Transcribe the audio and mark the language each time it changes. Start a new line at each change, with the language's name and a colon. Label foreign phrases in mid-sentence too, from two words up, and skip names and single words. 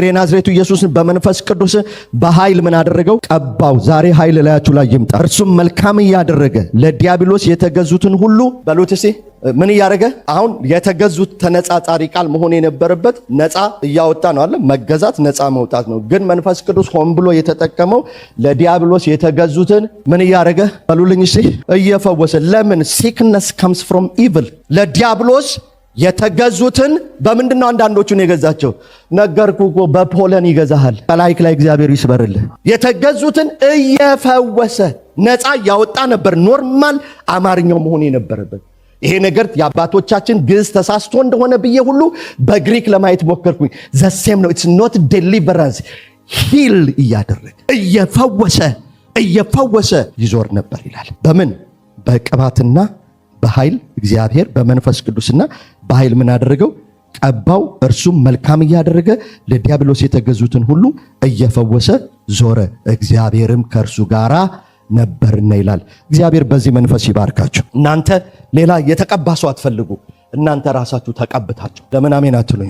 Amharic: የናዝሬቱ ኢየሱስን በመንፈስ ቅዱስ በኃይል ምን አደረገው ቀባው ዛሬ ኃይል ላያችሁ ላይ ይምጣ እርሱም መልካም ያደረገ ለዲያብሎስ የተገዙትን ሁሉ በሉት እስቲ ምን ያደረገ አሁን የተገዙት ተነጻጻሪ ቃል መሆን የነበረበት ነፃ ያወጣ ነው አለ መገዛት ነፃ መውጣት ነው ግን መንፈስ ቅዱስ ሆን ብሎ የተጠቀመው ለዲያብሎስ የተገዙትን ምን ያደረገ በሉልኝ እስቲ እየፈወሰ ለምን
English: sickness comes from evil
Amharic: ለዲያብሎስ የተገዙትን በምንድነው አንዳንዶቹን የገዛቸው ነገርኩ በፖለን ይገዛሃል ከላይክ ላይ እግዚአብሔር ይስበርልህ የተገዙትን እየፈወሰ ነፃ ያወጣ ነበር ኖርማል አማርኛው መሆን የነበረበት ይሄ ነገር የአባቶቻችን ግዕዝ ተሳስቶ እንደሆነ ብዬ ሁሉ በግሪክ ለማየት ሞከርኩኝ
English: the same
Amharic: ነው
English: it's not deliverance heal
Amharic: እያደረገ እየፈወሰ ይዞር ነበር ይላል በምን በቅባትና በኃይል እግዚአብሔር በመንፈስ ቅዱስና በኃይል ምን አደረገው? ቀባው። እርሱም መልካም እያደረገ ለዲያብሎስ የተገዙትን ሁሉ እየፈወሰ ዞረ፣ እግዚአብሔርም ከእርሱ ጋራ ነበርና ይላል። እግዚአብሔር በዚህ መንፈስ ይባርካችሁ። እናንተ ሌላ የተቀባ ሰው አትፈልጉ። እናንተ ራሳችሁ ተቀብታችሁ። ለምን አሜን አትሉኝ?